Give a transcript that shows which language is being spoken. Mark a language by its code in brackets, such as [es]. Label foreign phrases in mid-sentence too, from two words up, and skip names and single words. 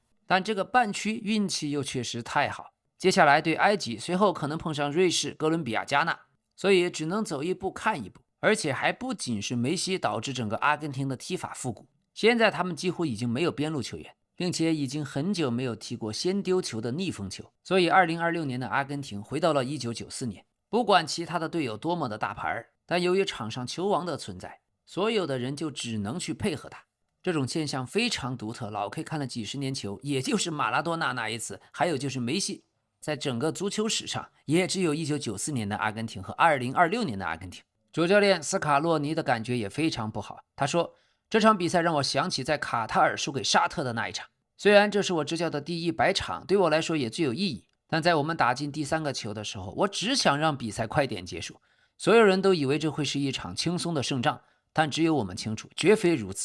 [zh] 但這個半區運氣又確實太好，接下來對埃及，隨後可能碰上瑞士、哥倫比亞、加納，所以只能走一步看一步。而且還不僅是梅西導致整個阿根廷的踢法復古，現在他們幾乎已經沒有邊路球員，並且已經很久沒有踢過先丟球的逆風球。所以2026年的阿根廷回到了1994年，不管其他的隊友多麼的大牌，但由於場上球王的存在，所有的人就只能去配合他。這種現象非常獨特，老 K 看了幾十年球，也就是馬拉多納那一次，還有就是梅西，在整個足球史上也只有1994年的阿根廷和2026年的阿根廷。主教練斯卡洛尼的感覺也非常不好，他說這場比賽讓我想起在卡塔爾輸給沙特的那一場。雖然這是我執教的第100場，對我來說也最有意義，但在我們打進第3個球的時候，我只想讓比賽快點結束。所有人都以為這會是一場輕鬆的勝仗，但只有我們清楚，絕非如此。